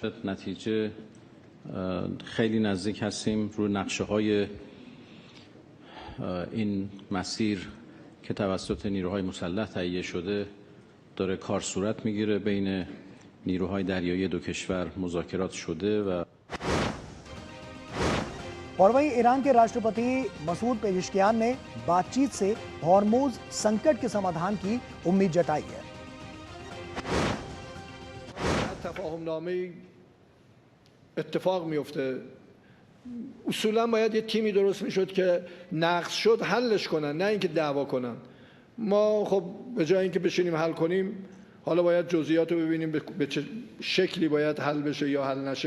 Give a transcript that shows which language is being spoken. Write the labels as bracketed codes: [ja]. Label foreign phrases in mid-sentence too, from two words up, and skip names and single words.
[fa] نتیجه خیلی نزدیک هستیم روی نقشه‌های این مسیر که توسط نیروهای مسلح تهیه شده داره کار صورت میگیره. بین نیروهای دریایی دو کشور مذاکرات شده و [hi] और वहीं ईरान के राष्ट्रपति मसूद पेजिशकियान ने बातचीत से हॉर्मुज संकट के समाधान की उम्मीद जताई है। [fa] تفاهمنامه اتفاق میفته اصولا باید یه تیمی درست میشد که نقض شد حلش کنن، نه اینکه دعوا کنن. ما خب به جای اینکه بشینیم حل کنیم حالا باید جزئیات رو ببینیم به چه شکلی باید حل بشه یا حل نشه.